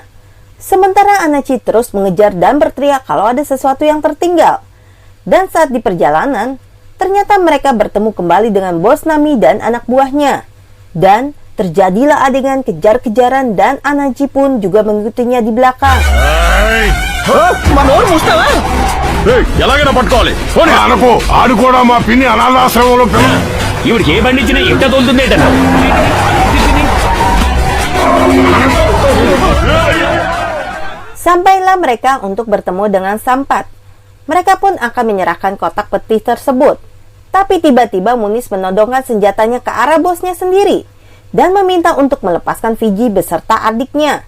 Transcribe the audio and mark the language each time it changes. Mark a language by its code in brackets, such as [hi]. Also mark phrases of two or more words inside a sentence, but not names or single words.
[id] Sementara Anachi terus mengejar dan berteriak kalau ada sesuatu yang tertinggal. Dan saat di perjalanan, ternyata mereka bertemu kembali dengan bos Nami dan anak buahnya. Dan terjadilah adegan kejar-kejaran dan Anachi pun juga mengikutinya di belakang. [te] ఎలాగైనా పట్టుకోవాలి పోనీ. అనుకో ఆడు కూడా మా పిన్ని అనాథాశ్రమంలో ఈవిడికి ఏ బండి ఇచ్చినా ఎట్ట తోలుతుందేట. [id] Sampailah mereka untuk bertemu dengan Sampat. Mereka pun akan menyerahkan kotak peti tersebut. Tapi tiba-tiba Munis menodongkan senjatanya ke arah bosnya sendiri dan meminta untuk melepaskan Fiji beserta adiknya.